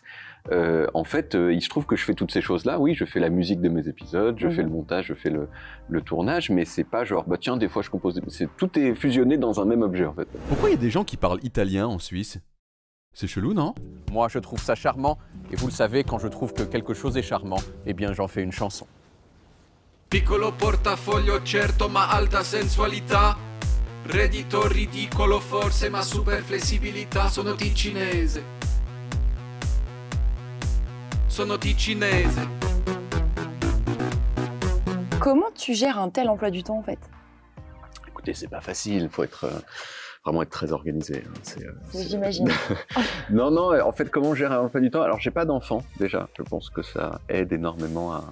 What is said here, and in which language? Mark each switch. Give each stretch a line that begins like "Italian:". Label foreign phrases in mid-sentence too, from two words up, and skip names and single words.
French: En fait, il se trouve que je fais toutes ces choses-là. Oui, je fais la musique de mes épisodes, je fais le montage, je fais le tournage, mais c'est pas genre bah tiens, des fois je compose. Tout est fusionné dans un même objet en fait. Pourquoi il y a des gens qui parlent italien en Suisse? C'est chelou, non? Moi, je trouve ça charmant. Et vous le savez, quand je trouve que quelque chose est charmant, eh bien, j'en fais une chanson.
Italian: Piccolo portafoglio certo ma alta sensualità. Reddito ridicolo forse ma super flessibilità. Sono ticinese. Sono ticinese.
French: Comment tu gères un tel emploi du temps en fait? Écoutez, c'est pas facile, il faut vraiment être très organisé. J'imagine. Non, en fait, comment gérer un emploi du temps? Alors, j'ai pas d'enfant, déjà. Je pense que ça aide énormément à...